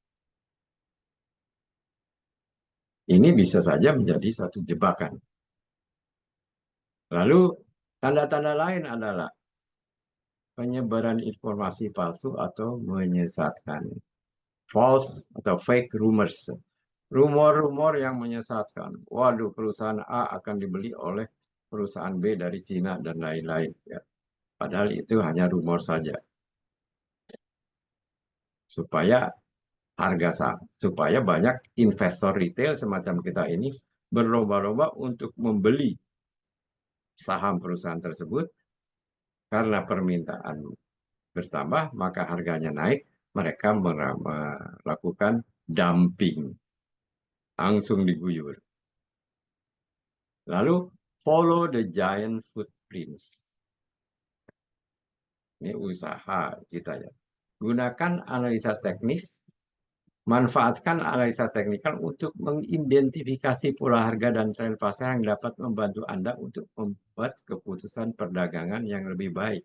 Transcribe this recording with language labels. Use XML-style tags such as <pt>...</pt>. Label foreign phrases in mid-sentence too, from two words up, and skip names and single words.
<id>Ini bisa saja menjadi satu jebakan. Lalu tanda-tanda lain adalah penyebaran informasi palsu atau menyesatkan. False atau</id> <en>fake rumors.</en> <id>Rumor-rumor yang menyesatkan. Waduh, perusahaan A akan dibeli oleh perusahaan B dari Cina dan lain-lain. Ya. Padahal itu hanya rumor saja. Supaya harga saham, supaya banyak investor retail semacam kita ini berlomba-lomba untuk membeli saham perusahaan tersebut karena permintaan bertambah, maka harganya naik, mereka melakukan dumping, langsung diguyur. Lalu</id> <en>follow the giant footprints.</en> <id>Ini usaha kita, ya. Gunakan analisa teknis, manfaatkan analisa teknikal untuk mengidentifikasi pola harga dan tren pasar yang dapat membantu Anda untuk membuat keputusan perdagangan yang lebih baik.</id>